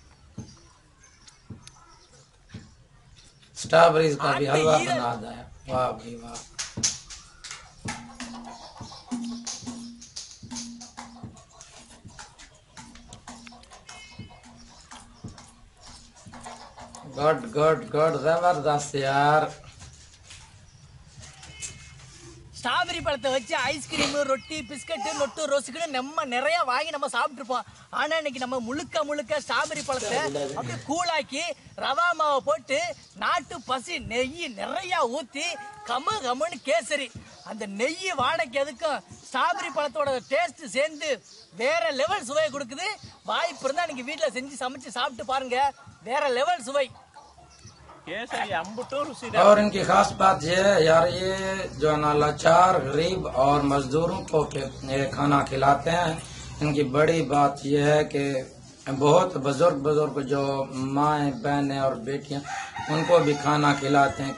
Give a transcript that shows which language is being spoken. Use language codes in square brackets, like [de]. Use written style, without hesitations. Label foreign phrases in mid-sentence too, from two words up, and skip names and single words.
[ur] سٹرابریز کا بھی حلوہ بنا دیا، واہ بھائی واہ۔ [en] good good good, [ur] زبردست یار۔ [ta] ஸ்ட்ராபெரி பழத்தை வச்சு ஐஸ்கிரீமு, ரொட்டி, பிஸ்கட்டு, நொட்டு, ரோஸுக்குன்னு நம்ம நிறைய வாங்கி நம்ம சாப்பிட்டுருப்போம். ஆனா இன்னைக்கு நம்ம முழுக்க முழுக்க ஸ்ட்ராபெரி பழத்தை அப்படியே கூழாக்கி ரவா மாவை போட்டு நாட்டு பசி நெய் நிறைய ஊத்தி கமு கமுன்னு கேசரி, அந்த நெய் வாடைக்கு எதுக்கும் ஸ்ட்ராபெரி பழத்தோட டேஸ்ட் சேர்ந்து வேற லெவல் சுவையை கொடுக்குது. வாய்ப்பு இருந்தா இன்னைக்கு வீட்டுல செஞ்சு சமைச்சு சாப்பிட்டு பாருங்க, வேற லெவல் சுவை. [ur] اور ان کی خاص بات یہ ہے یار، یہ جو ہے نا لاچار غریب اور مزدوروں کو کھانا کھلاتے ہیں۔ ان کی بڑی بات یہ ہے کہ بہت بزرگ جو مائیں بہنیں اور بیٹیاں، ان کو بھی کھانا کھلاتے ہیں۔